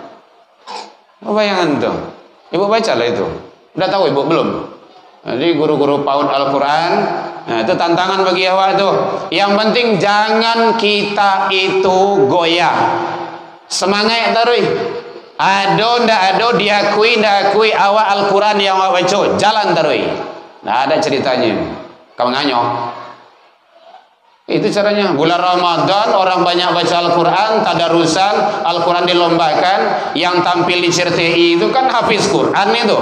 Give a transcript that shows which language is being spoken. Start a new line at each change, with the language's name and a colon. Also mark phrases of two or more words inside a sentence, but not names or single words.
Indonesian: Bayangan tuh. Ibu baca lah itu. Udah tahu ibu belum? Jadi guru-guru PAUD Al-Quran. Nah itu tantangan bagi awak tuh. Yang penting jangan kita itu goyah. Semangat terus.
Minangkabau: Ado ndak ado, diakui ndak akui awak Al-Quran yang awak baca, jalan terus.
Indonesian: Nah ada ceritanya. Kamu nganyok. Itu caranya. Bulan Ramadan orang banyak baca Al-Quran, tadarusan, Al-Quran dilombakan. Yang tampil di CRTI itu kan hafiz Quran itu.